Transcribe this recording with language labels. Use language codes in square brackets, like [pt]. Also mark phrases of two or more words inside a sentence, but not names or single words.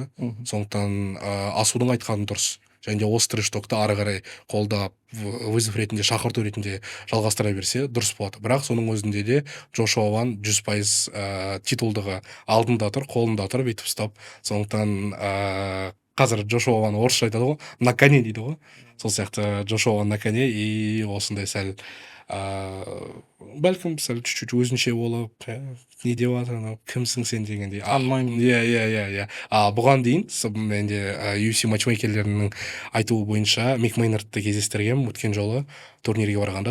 [kk] Сондықтан асудың айтқаны дұрыс. Және де осы трэш-токты ары қарай қолдап, вызов ретінде, шақырту ретінде жалғастыра берсе дұрыс болады. Бірақ соның өзінде де Джошуа Ван 100% титулдығы алдында тұр, қолында тұр, бүйтіп ұстап. Сондықтан қазір Джошуа Ван орысша айтады ғой, [ru] на коне [kk] дейді ғой. Сол сияқты Джошуа Ван [ru] на коне, и [kk] осындай сәл бәлкім сәл чуть-чуть өзінше болып, не деп жатыр анау, кімсің сен дегендей. Танымаймын. Иә. Бұған дейін менде UFC матчмейкерлерінің айтуы бойынша Мик Мейнардты кездестіргенмін өткен жолы турнирге барғанда.